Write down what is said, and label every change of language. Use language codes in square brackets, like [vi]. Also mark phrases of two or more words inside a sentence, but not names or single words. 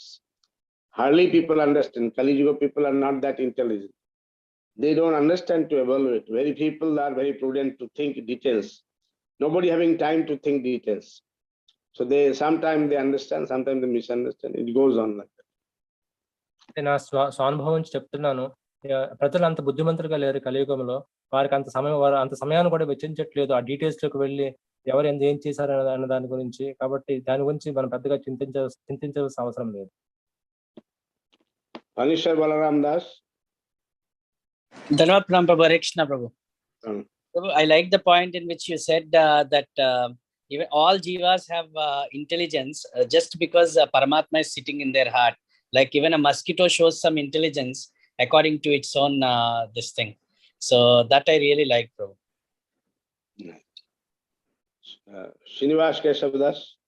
[en] Hardly people understand. Kali Yuga people are not that intelligent. They don't understand to evaluate. Very people are very prudent to think details. Nobody having time to think details. So sometimes they understand, sometimes they misunderstand. It goes on like that. [te] నా స్వానుభవం నుంచి చెప్తున్నాను. ప్రజలు అంత బుద్ధిమంతులుగా లేరు కలియుగంలో. వారికి అంత సమయాన్ని కూడా వెచ్చించట్లేదు ఆ డీటెయిల్స్ లోకి వెళ్ళి ఎవరు ఏం చేశారు అన్న దాని గురించి. కాబట్టి దాని గురించి మనం పెద్దగా చింతించాల్సిన అవసరం లేదు. [en] Anisha Balaram Das. [hi] धन्यवाद प्रणाम प्रभु, हरे कृष्ण प्रभु. [en] Prabhu, I like the point in which you said that even all jivas have intelligence just because Paramatma is sitting in their heart. Like even a mosquito shows some intelligence according to its own this thing. So that I really like, Prabhu. Srinivas Keshav Das.